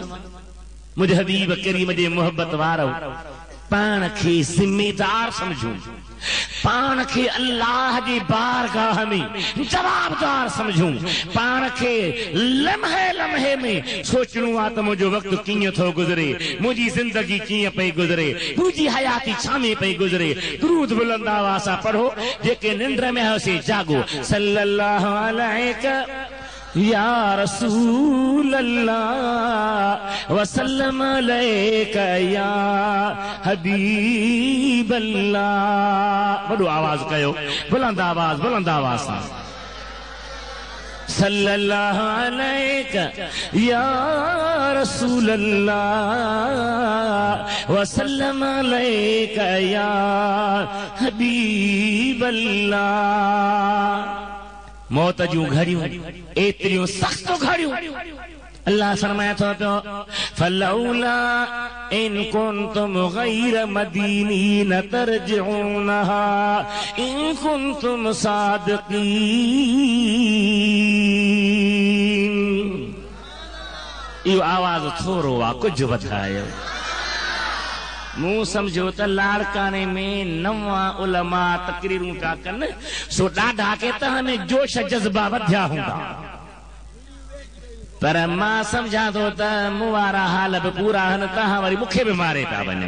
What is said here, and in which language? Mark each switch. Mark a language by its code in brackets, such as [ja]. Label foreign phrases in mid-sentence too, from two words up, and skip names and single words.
[sd] मुंहिंजे हबीब करीम जे मोहब्बत वारो पाण खे ज़िम्मेदार समझूं, पाण खे अल्लाह जी बारगाह में जवाबदार समझूं, पाण खे लम्हे लम्हे में सोचणो आहे त मुंहिंजो वक़्तु कीअं थो गुज़रे, मुंहिंजी ज़िंदगी कीअं पई गुज़रे, मुंहिंजी हयाती छा में पई गुज़रे। दुरूद बुलंद आवाज़ सां पढ़ो, जेके निंड में आहियोसीं जागो। [ar] صلى الله عليه يا رسول الله وسلم عليك يا حبيب الله. [sd] वॾो आवाज़ कयो, बुलंद आवाज़ सां। [ar] صلى الله عليك يا رسول الله وسلم عليك يا حبيب الله. [sd] मौत जूं घड़ियूं एतिरियूं सख़्त घड़ियूं अल्लाह फरमाए थो पियो [ar] فلولا إن كنتم غير مدينين ترجعونها إن كنتم صادقين. [sd] इहो आवाज़ थोरो आहे, कुझु वधायो। मूं समझो त लाड़काने में नवा उलमा तकरीरूं था कनि, सो ॾाढा के तव्हां जोश जज़्बा वधिया हूंदा, पर मां समझा थो त मूं वारा हाल बि पूरा आहिनि, तव्हां वरी मूंखे बि मारे था वञो।